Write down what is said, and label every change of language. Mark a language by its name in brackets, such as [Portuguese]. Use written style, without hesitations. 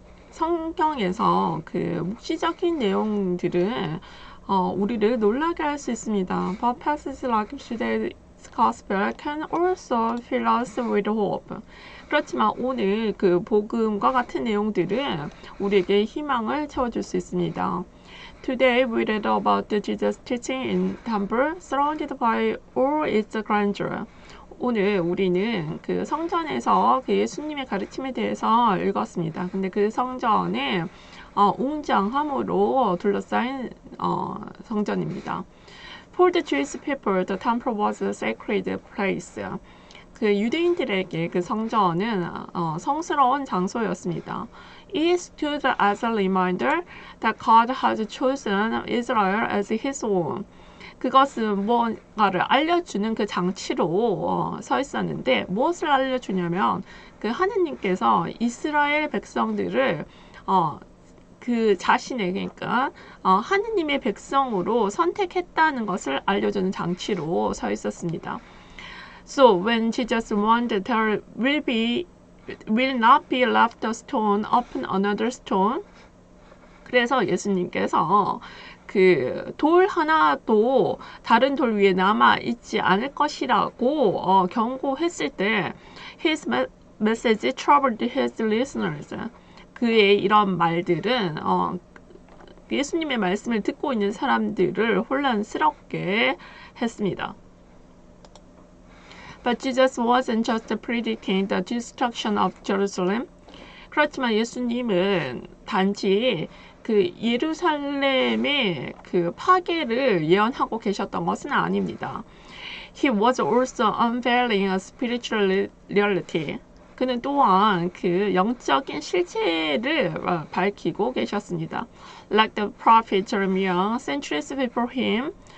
[Korean] 성경에서 묵시적인 내용들은 우리를 놀라게 할 수 있습니다. [English] But passages like today's gospel can also fill us with hope. [Korean] 그렇지만 오늘 복음과 같은 내용들은 우리에게 희망을 채워줄 수 있습니다. [English] Today we read about Jesus teaching in temple surrounded by all its grandeur. [Korean] 오늘 우리는 성전에서 예수님의 가르침에 대해서 읽었습니다. 근데 그 성전은 웅장함으로 둘러싸인 성전입니다. [English] For the Jewish people, the temple was a sacred place. [Korean] 유대인들에게 성전은 성스러운 장소였습니다. [English] It stood as a reminder that God has chosen Israel as His own. [Korean] 그것은 뭔가를 알려주는 장치로 서 있었는데 무엇을 알려주냐면 하느님께서 이스라엘 백성들을 자신의 그러니까 하느님의 백성으로 선택했다는 것을 알려주는 장치로 서 있었습니다. [English] So when Jesus warned there will not be left a stone upon another stone. [Korean] 그래서 예수님께서 돌 하나도 다른 돌 위에 남아 있지 않을 것이라고 경고했을 때 [English] his message troubled his listeners. [Korean] 그의 이런 말들은 예수님의 말씀을 듣고 있는 사람들을 혼란스럽게 했습니다. [English] But Jesus wasn't just predicting the destruction of Jerusalem. [Korean] 그렇지만 예수님은 단지 예루살렘의 파괴를 예언하고 계셨던 것은 아닙니다. [English] He was also unveiling a spiritual reality. [Korean] 그는 또한 영적인 실체를 밝히고 계셨습니다. [English] Like the prophet Jeremiah, centuries before him.